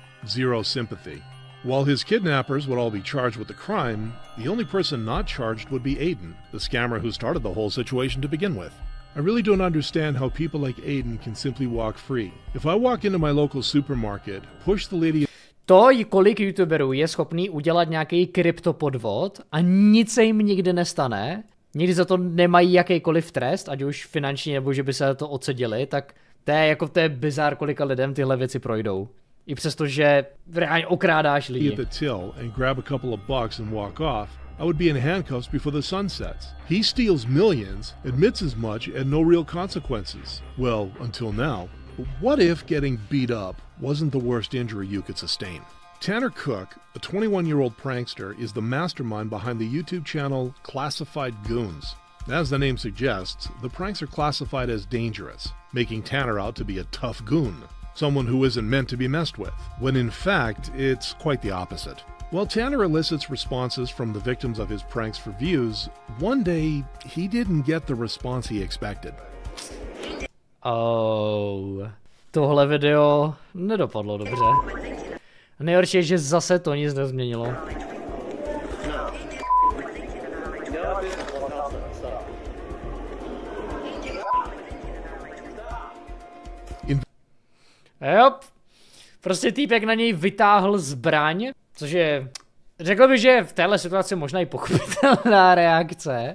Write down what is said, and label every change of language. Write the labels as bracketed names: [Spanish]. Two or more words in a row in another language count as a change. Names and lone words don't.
[English] Zero sympathy. While his kidnappers would all be charged with the crime, the only person not charged would be Aiden, the scammer who started the whole situation to begin with. I really don't understand how people like Aiden can simply walk free. If I walk into my local supermarket, push the lady... [Czech] To, kolik youtuberů je schopný udělat nějaký kryptopodvod a nic se jim nikdy nestane, nikdy za to nemají jakýkoliv trest, ať už finanční nebo že by se to odseděli, tak to je bizár, kolika lidem tyhle věci projdou. I přesto, že reálně okrádáš lidi. [English] At the till and grab a couple of bucks and walk off, I would be in handcuffs before the sun sets. He steals millions, admits as much, and no real consequences. Well, until now. But what if getting beat up wasn't the worst injury you could sustain? Tanner Cook, a 21-year-old prankster, is the mastermind behind the YouTube channel Classified Goons. As the name suggests, the pranks are classified as dangerous, making Tanner out to be a tough goon, someone who isn't meant to be messed with, when in fact, it's quite the opposite. While Tanner elicits responses from the victims of his pranks for views, one day he didn't get the response he expected. [Czech] Oh, tohle video nedopadlo dobře. Nejhorší je, že zase to nic nezměnilo. Jop, prostě týpek na něj vytáhl zbraň, což je, řekl bych, že v téhle situaci možná i pochopitelná reakce.